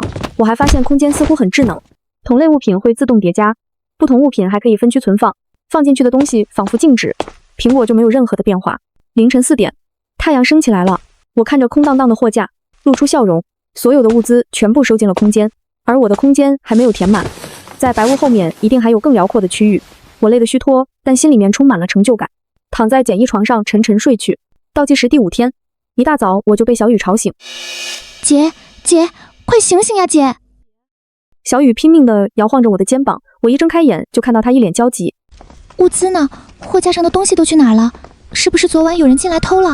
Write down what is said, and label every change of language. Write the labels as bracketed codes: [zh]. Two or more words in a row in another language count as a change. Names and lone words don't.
[zh] 我還發現空間似乎很智能，同類物品會自動疊加，不同物品還可以分區存放，放進去的東西仿佛靜止，蘋果就沒有任何的變化。凌晨4點，太陽升起來了，我看着空蕩蕩的貨架，露出笑容。所有的物資全部收進了空間，而我的空間還沒有填滿，在白霧後面一定還有更遼闊的區域。我累得虛脫，但心裡面充滿了成就感，躺在簡易床上沉沉睡去。倒計時第5天，一大早我就被小雨吵醒。姐，快醒醒呀，姐！小雨拼命地摇晃着我的肩膀，我一睜開眼就看到她一臉焦急。物資呢？貨架上的東西都去哪兒了？是不是昨晚有人進來偷了？